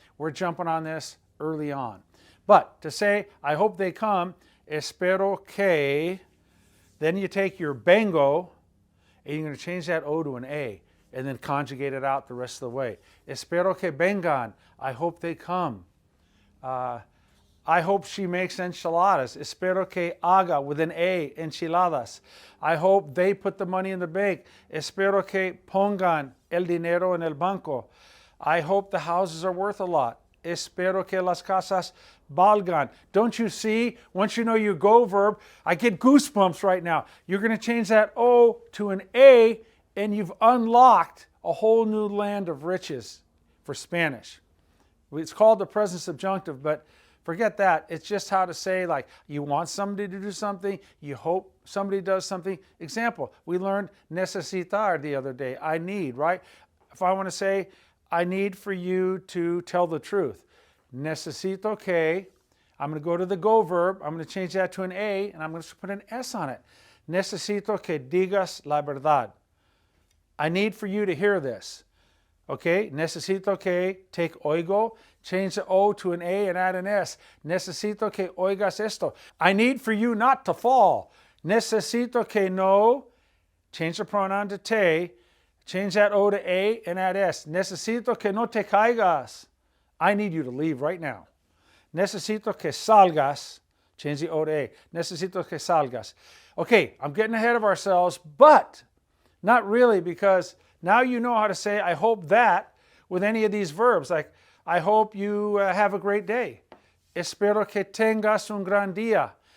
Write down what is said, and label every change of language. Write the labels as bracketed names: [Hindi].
[English] We're jumping on this early on. But to say, I hope they come, espero que, then you take your vengo and you're going to change that O to an A and then conjugate it out the rest of the way. [Spanish] Espero que vengan, [English] I hope they come. I hope she makes enchiladas. [Spanish] Espero que haga, [English] with an A, enchiladas. I hope they put the money in the bank. [Spanish] Espero que pongan el dinero en el banco. [English] I hope the houses are worth a lot. [Spanish] Espero que las casas valgan. [English] Don't you see? Once you know your go verb, I get goosebumps right now. You're going to change that O to an A, and you've unlocked a whole new land of riches for Spanish. It's called the present subjunctive, but forget that. It's just how to say, like, you want somebody to do something, you hope somebody does something. Example, we learned necesitar the other day. I need, right? If I want to say, I need for you to tell the truth. Necesito que, I'm going to go to the go verb, I'm going to change that to an A, and I'm going to put an S on it. [Spanish] Necesito que digas la verdad. [English] I need for you to hear this. Okay, necesito que, take oigo, change the O to an A and add an S. [Spanish] Necesito que oigas esto. [English] I need for you not to fall. Necesito que no, change the pronoun to te, change that O to A and add S. [Spanish] Necesito que no te caigas. [English] I need you to leave right now. [Spanish] Necesito que salgas, [English] change the O to A. [Spanish] Necesito que salgas. [English] Okay, I'm getting ahead of ourselves, but not really, because now you know how to say, I hope that, with any of these verbs. Like, I hope you have a great day. [Spanish] Espero que tengas un gran día.